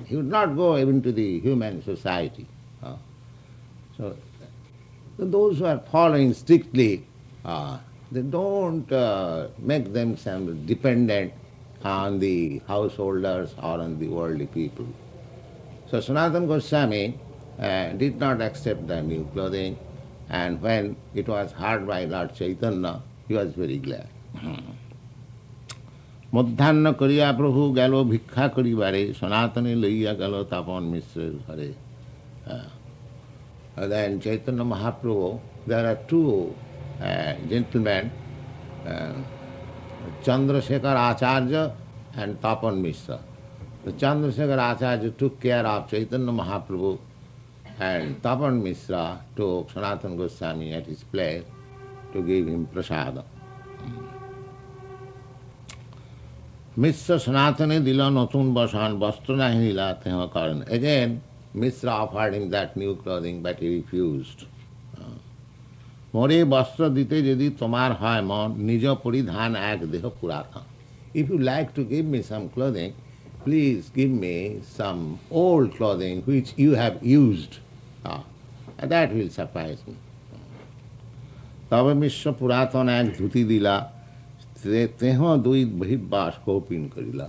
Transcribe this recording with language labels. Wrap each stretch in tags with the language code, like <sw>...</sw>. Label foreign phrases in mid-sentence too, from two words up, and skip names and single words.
<en>He would not go even to the human society. So those who are following strictly, they don't make themselves dependent on the householders or on the worldly people. So Sanatana Goswami did not accept the new clothing, and when it was heard by Lord Chaitanya, he was very glad.</en> <bn>মধ্য করিয়া প্রভু গেলো ভিক্ষা করিবারে, সনাতনে লইয়া গেলো তপন মিশ্র ঘরে.</bn> <en>Then Chaitanya Mahaprabhu, there are two gentlemen, Chandrasekhar Acharya and Tapan Mishra. The Chandrasekhar Acharya took care of Chaitanya Mahaprabhu, and Tapan Mishra took Sanatana Goswami at his place to give him prasada.</en> <bn>মিশ্র সনাতনে দিলা নূতন বসন বস্ত্র নাহি নিলা তেঁহ কারণ.</bn> <en>Again, Mishra offered him that new clothing, but he refused.</en> <bn>মোরে বস্ত্র দিতে যদি তোমার হয় মন নিজ পরিধান এক দেহ পুরাতন.</bn> <en>If you like to give me some clothing, please give me some old clothing which you have used. And that will suffice me.</en> <bn>তবে মিশ্র পুরাতন এক ধুতি দিলা তেঁহ দুই বহির্বাস কৌপীন করিলা.</bn>